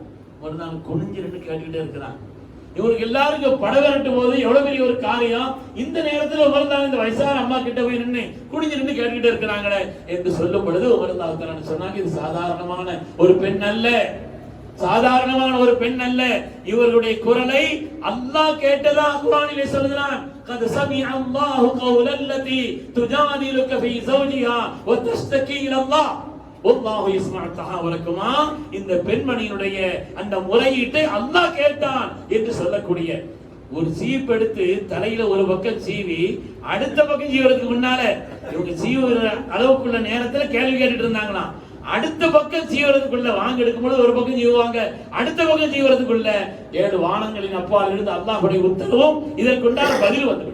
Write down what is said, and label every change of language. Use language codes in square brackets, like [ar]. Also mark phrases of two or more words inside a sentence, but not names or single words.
[ta] ஒரு நாள் குனிஞ்சு நின்று கேட்டுக்கிட்டே இருக்கிறான். இவருக்கு எல்லாருக்கும் பட விரட்டும் போது எவ்வளவு பெரிய ஒரு காரியம். இந்த நேரத்தில் உமர்தான் இந்த வயசான அம்மா கிட்ட போய் நின்று குனிஞ்சு நின்று கேட்டுக்கிட்டே இருக்கிறாங்களே என்று சொல்லும் பொழுது உமர்தான் சொன்னாங்க, இது சாதாரணமான ஒரு பெண் அல்ல, சாதாரணமான ஒரு பெண் அல்ல. இவர்களுடைய குரலை அல்லாஹ் கேட்டதா குர்ஆனிலே சொல்கிறான். [ar] قد سمع الله قول التي تجادلك في زوجها وتشتكي الى الله والله يسمع تحاوركما. [ta] இந்த பெண்மணியினுடைய அந்த முறையீட்டை அல்லாஹ் கேட்டான் என்று சொல்லக்கூடிய ஒரு சீப் எடுத்து தலையில ஒரு பக்கம் சீவி அடுத்த பக்கம் சீவறதுக்கு முன்னால இவங்க சீவுற அளவுக்குள்ள நேரத்துல கேள்வி கேட்டுட்டு இருந்தாங்களாம். அடுத்த பக்கம் சீவறதுக்குள்ள வாங்க எடுக்கும்போது ஒரு பக்கம் சீவுவாங்க, அடுத்த பக்கம் சீவறதுக்குள்ள 7 வானங்களின் அப்பால் இருந்து அல்லாஹ்வுடைய உத்தரவும் இதற்குண்டான பதில் வந்துவிட்டது.